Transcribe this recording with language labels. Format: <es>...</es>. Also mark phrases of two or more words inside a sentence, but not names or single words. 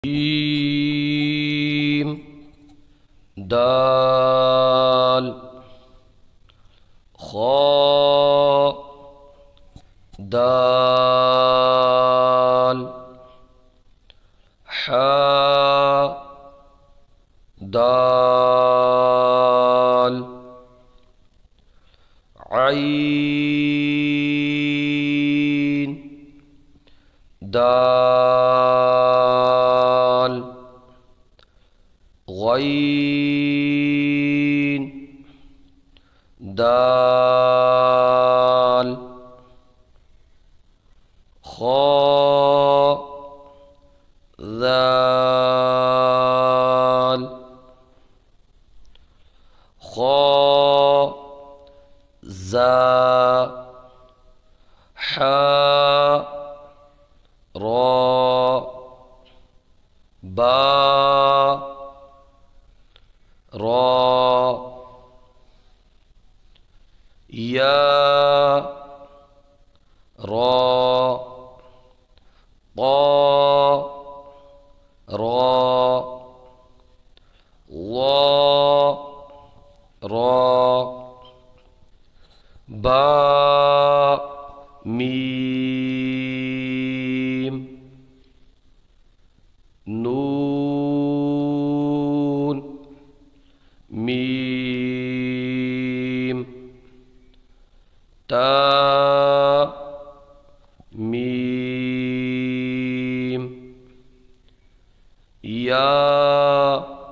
<ar>جيم دال خاء دال حاء دال عين دال غين دال خاء ذال خاء زا حاء را با را يا را طا را ضا را با ميم نون ميم تا ميم يا</ar>